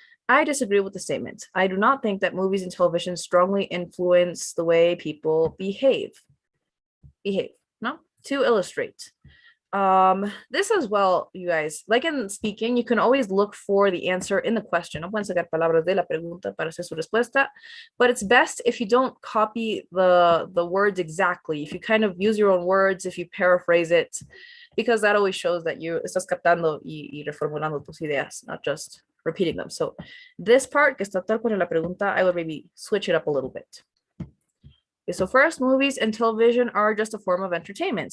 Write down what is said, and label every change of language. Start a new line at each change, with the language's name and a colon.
English: I disagree with the statement. I do not think that movies and television strongly influence the way people behave. No? To illustrate. This as well, you guys, like in speaking, you can always look for the answer in the question.
Spanish: No pueden sacar palabras de la pregunta para hacer su respuesta, but it's best if you don't copy the words exactly.
English: If you kind of use your own words, if you paraphrase it, because that always shows that you estás captando y reformulando tus ideas, not just repeating them. So this part, que está tal cual en la pregunta, I would maybe switch it up a little bit. Okay, so first, movies and television are just a form of entertainment.